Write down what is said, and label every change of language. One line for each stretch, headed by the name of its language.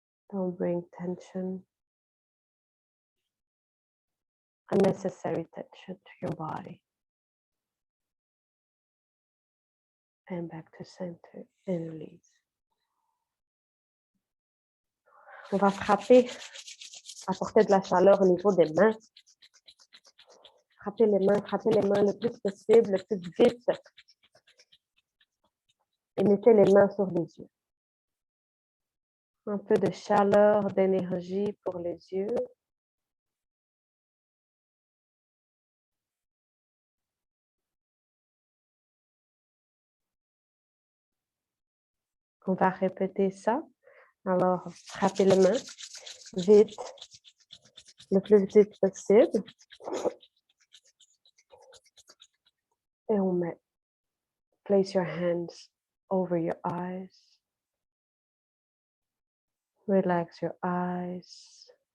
English: Don't bring tension. Unnecessary tension to your body. And back to center and release.
French: On va frapper, apporter de la chaleur au niveau des mains. Frappez les mains le plus possible, le plus vite. Et mettez les mains sur les yeux. Un peu de chaleur, d'énergie pour les yeux. On va répéter ça. Alors, frappez les mains vite, le plus vite possible. Et on met,
English: place your hands over your eyes. Relax your eyes.